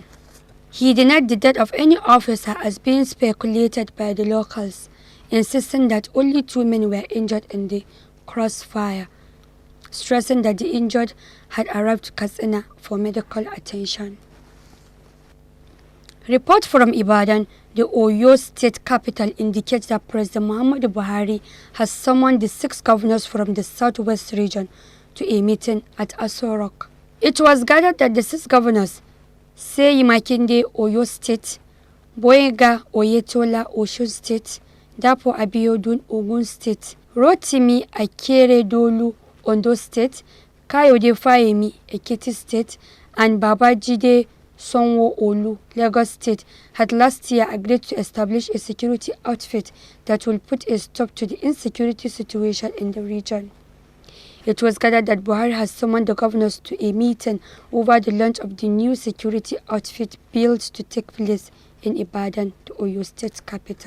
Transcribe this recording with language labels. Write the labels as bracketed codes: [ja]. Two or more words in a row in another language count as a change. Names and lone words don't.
[en] He denied the death of any officer as being speculated by the locals, insisting that only 2 men were injured in the crossfire, stressing that the injured had arrived to Katsina for medical attention. Report from Ibadan, the Oyo state capital, indicates that President Muhammadu Buhari has summoned the 6 governors from the southwest region to a meeting at Aso Rock. It was gathered that the 6 governors, Seyi Makinde, Oyo State, Boyega Oyetola, Osun State, Dapo Abiodun, Ogun State, Rotimi Akeredolu, Ondo State, Kayode Fayemi, Ekiti State, and Babajide Sanwo-Olu, Lagos State, had last year agreed to establish a security outfit that will put a stop to the insecurity situation in the region. It was gathered that Buhari has summoned the governors to a meeting over the launch of the new security outfit built to take place in Ibadan, the Oyo State capital.